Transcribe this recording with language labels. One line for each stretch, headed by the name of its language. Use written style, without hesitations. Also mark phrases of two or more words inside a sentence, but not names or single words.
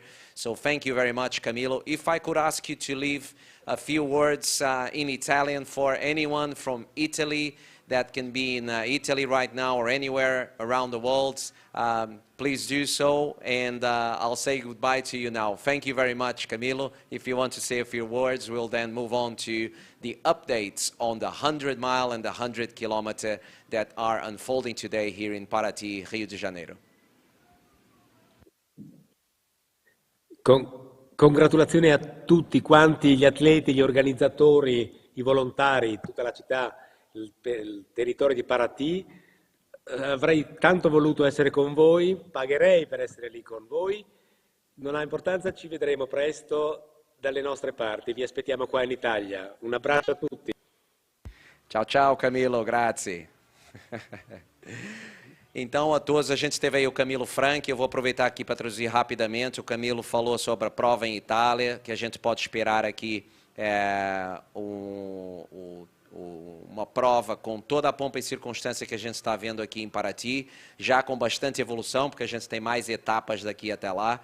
English: So thank you very much, Camilo. If I could ask you to leave a few words in Italian for anyone from Italy that can be in Italy right now or anywhere around the world, please do so. And I'll say goodbye to you now. Thank you very much, Camilo. If you want to say a few words, we'll then move on to the updates on the 100-mile and the 100-kilometer that are unfolding today here in Paraty, Rio de Janeiro.
Italian: Congratulazioni a tutti quanti gli atleti, gli organizzatori, i volontari, tutta la città, il territorio di Paraty. Avrei tanto voluto essere con voi, pagherei per essere lì con voi. Non ha importanza, ci vedremo presto dalle nostre parti. Vi aspettiamo qua in Italia. Un abbraccio a tutti. Tchau, tchau, Camilo. Grazie.
Portuguese: Então, a todos, a gente teve aí o Camilo Franchi. Eu vou aproveitar aqui para traduzir rapidamente. O Camilo falou sobre a prova em Itália, que a gente pode esperar aqui uma prova com toda a pompa e circunstância que a gente está vendo aqui em Paraty, já com bastante evolução, porque a gente tem mais etapas daqui até lá.